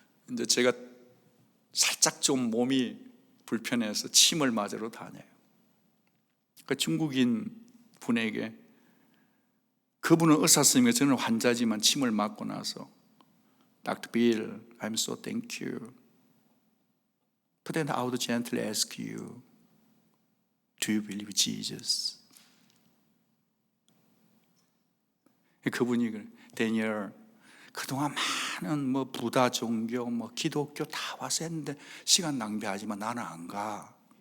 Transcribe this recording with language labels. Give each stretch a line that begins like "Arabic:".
Korean: 이제 제가 살짝 좀 몸이 불편해서 침을 맞으러 다녀요. 그 중국인 분에게, 그분은 의사 선생님이고 저는 환자지만 침을 맞고 나서 Dr.
English: Bill, I'm so thank you. But then I would gently ask you, do you believe Jesus?
Korean: 그분이 그래, 데니얼, 그동안 많은 부다 종교, 기독교 다 와서 했는데 시간 낭비하지만 나는 안 가.